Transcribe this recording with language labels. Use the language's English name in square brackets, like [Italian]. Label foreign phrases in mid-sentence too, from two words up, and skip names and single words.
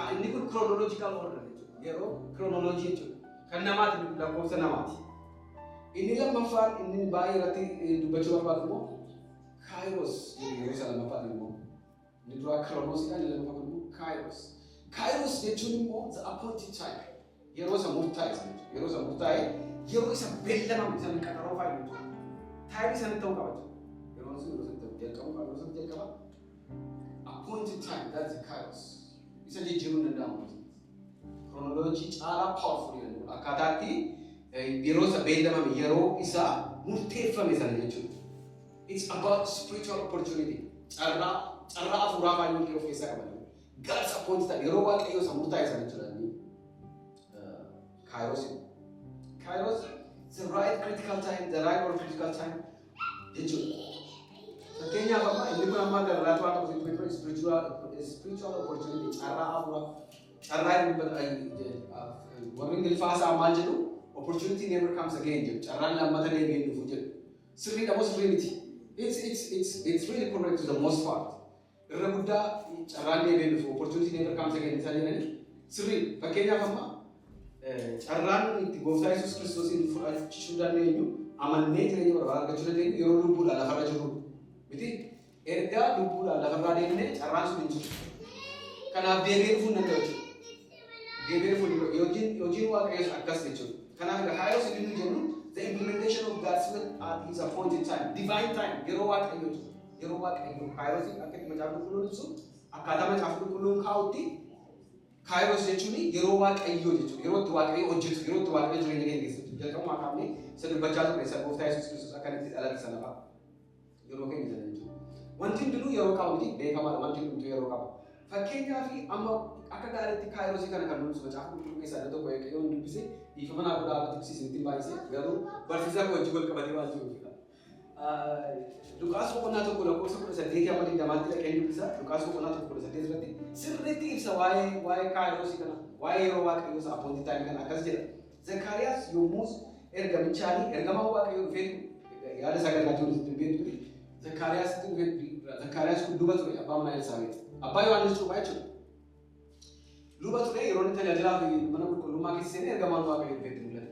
[Oromo] Inni kun [English] chronological order [Oromo] jechuudha. Yeroo chronology jechuudha. Kan namaati lakkoofsa namaati. Inni lammaffaan inni baay'ee irratti dubbachuu barbaadu immoo Kairos yeroo isa lammaffaan immoo inni dura Kronosidha, inni lammaffaan immoo Kairos. Kairos jechuun immoo [English] the appointed time. [Oromo] Yeroo isa murtaa'e jechuudha. Yeroo isa murtaa'e yeroo isa beellamame isa qaxaroo fa'aa jechuudha. Taayimii sana ta'uu qaba jechuudha. Yeroo isa jalqabu qaba, yeroo isa jalqaba. [English] Appointed time, that's the Kairos. [Oromo] Isa jijjiiruu hin danda'amu. Chronology caalaa powerful jedhamu. Akkaataatti yeroo isa beellamame yeroo isa murteeffame sana jechuudha. [English] It's about spiritual opportunity. [Oromo] Carraa hafuuraa baay'ee of keessaa qaba. [English] God's appointed time. [Oromo] Yeroo waaqayyo isa murtaa'e sana jechuudha. Kairos. [English] Kairos is the right critical time, the right or critical time jechuudha. [Oromo] Fakkeenyaaf amma inni kun amma garraatu waan tokko [English] spiritual opportunity [Oromo] carraa hafuuraa warri Ingiliffaa maal jedhu [English] opportunity never comes again [Oromo] jedhu carraan lammata deebi'ee dhufu jedhu. Sirriidha moo sirrii miti? [English] It's really correct to the most part. [Oromo] Irra guddaa carraan deebi'ee dhufu [English] opportunity never comes again [Oromo] isa jedhani sirrii. Fakkeenyaaf amma carraan itti gooftaa Yesuus Kiristoosiin fudhachuu dandeenyu amannee jireenya barbaada argachuu dandeenyu yeroo lubbuudhaan lafarra jirru miti. Ergaa lubbuudhaan lafarraa deemnee carraan sun hin jiru. Kanaaf deebi'ee dhufuu hin danda'u jechuudha. Deebi'ee dhufuu yookiin waaqayyoon akkas jechuudha. Kanaaf Kairos inni jennu [English] the implementation of God's will at his appointed time, divine time. [Oromo] Yeroo waaqayyo Kairos akka itti macaafa qulqulluun ibsu akkaataa macaafa qulqulluun kaa'utti Kairos jechuun yeroo waaqayyo jechuudha. Yeroo itti waaqayyo hojjetu, yeroo itti waaqayyo jireenya keenya keessatti jalqabumaa kaafnee isa dubbachaa ture isa gooftaa Yesuus Kiristoos akka itti dhalate sana fa'a. Yeroo keenya sana jechuudha. Wanti hundinuu yeroo qabu miti beekamaadha. Wanti hundinuu yeroo qabu. Fakkeenyaaf amma akka gaariitti Kaayirosii kana kan nuti macaafa qulqulluu keessaa tokko yoo dubbise dhiifama naaf dhaabatti ibsiisanitti baay'isee garuu barsiisaa koo wajjin wal qabatee waan jiruufidha. Luqaas boqonnaa tokko lakkoofsa 18 amma 20tti dhaqee dubbisa. Luqaas boqonnaa tokko 18 irratti sirriitti ibsa waa'ee Kaayirosii kana waa'ee yeroo waaqayyoo isa [English] appointed time [Oromo] kana akkas jedha. Zakkaariyaas yommus ergamichaanii ergamaa waaqayyoo dhufeetu yaada sagadaatuun dubbeetu ture. Zakkaariyaas kun luba ture abbaa manaa Elsaabeet. Abbaa Yohaannis cuuphaa jechuudha. Luba ture yeroo inni tajaajilaa fi mana qulqullummaa keessa seenee ergamaan waaqayyoo dhufeetti mul'ate.